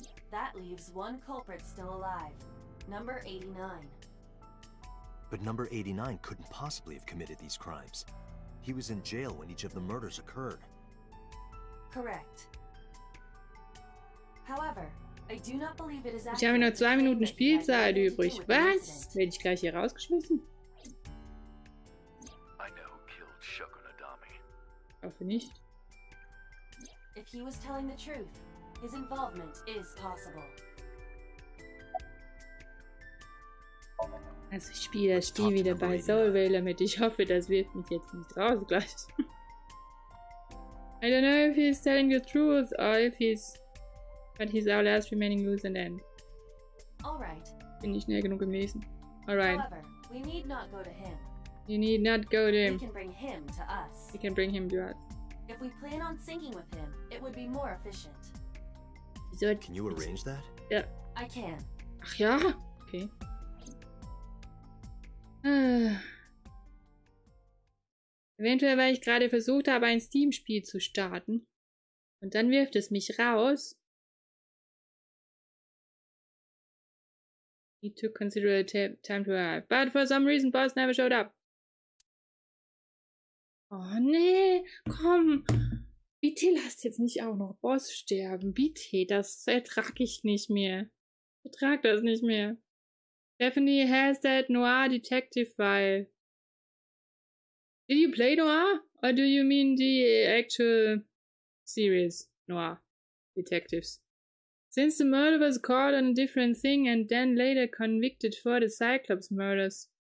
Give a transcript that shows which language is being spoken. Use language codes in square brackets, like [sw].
[en] That leaves 1 culprit still alive, number 89. But number 89 couldn't possibly have committed these crimes. He was in jail when each of the murders occurred. Correct. However, I do not believe it is [de] Ich habe nur 2 Minuten Spielzeit [en] accurate [de] übrig. Was? Werde ich gleich hier rausgeschmissen? [en] I know who killed Shoko Nadami. [de] Hoffe nicht. [en] If he was telling the truth, his involvement is possible. [de] Also ich spiele das Spiel wieder bei Soul mit. Ich hoffe, das wirft mich jetzt nicht raus gleich. [en] I don't know if he's telling the truth or if he's... But he's our last remaining loose and end. Alright. [de] Bin nicht schnell genug im Lesen. [en] Alright. However, we need not go to him. You need not go to him. We can bring him to us. We can bring him to us. If we plan on syncing with him, it would be more efficient. So, can you arrange that? [de] Ja. [en] I can. [de] Ach ja? Okay. Eventuell, weil ich gerade versucht habe, ein Steam-Spiel zu starten. Und dann wirft es mich raus. [en] Need to consider time to arrive. But for some reason, boss never showed up. [de] Oh nee, komm. Bitte lasst jetzt nicht auch noch Boss sterben. Bitte, das ertrage ich nicht mehr. Ich ertrage das nicht mehr. [en] Stephanie has that noir detective file. Did you play noir? Or do you mean the actual series noir detectives? Since the murder was caught on a different thing and then later convicted for the Cyclops murders.